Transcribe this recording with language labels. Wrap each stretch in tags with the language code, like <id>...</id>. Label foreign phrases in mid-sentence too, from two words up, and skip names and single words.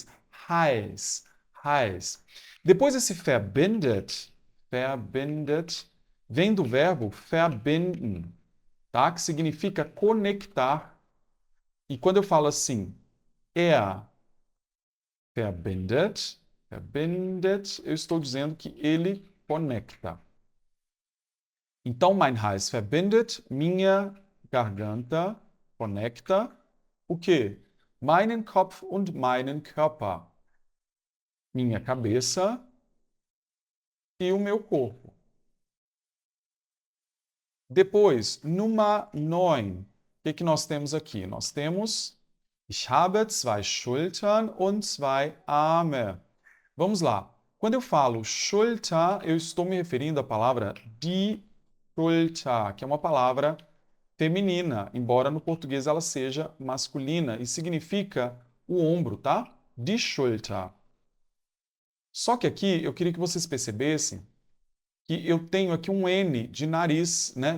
<de>Hals, Hals.</de> <pt>Depois esse</pt> <de>verbindet, verbindet,</de> <pt>vem do verbo verbinden, tá? Que significa conectar. E quando eu falo assim,</pt> <de>verbindet, verbindet,</de> <pt>eu estou dizendo que ele conecta. Então,</pt> <de>mein Hals verbindet,</de> <pt>minha garganta conecta o quê?</pt> <de>Meinen Kopf und meinen Körper.</de> <pt>Minha cabeça e o meu corpo. Depois, Nummer 9. O que nós temos aqui? Nós temos</pt> <de>Ich habe zwei Schultern und zwei Arme.</de> <pt>Vamos lá. Quando eu falo Schulter, eu estou me referindo à palavra</pt> <de>die Schulter,</de> <pt>que é uma palavra feminina, embora no português ela seja masculina e significa o ombro, tá?</pt> <de>Die Schulter.</de> <pt>Só que aqui eu queria que vocês percebessem que eu tenho aqui um N de nariz, né?</pt>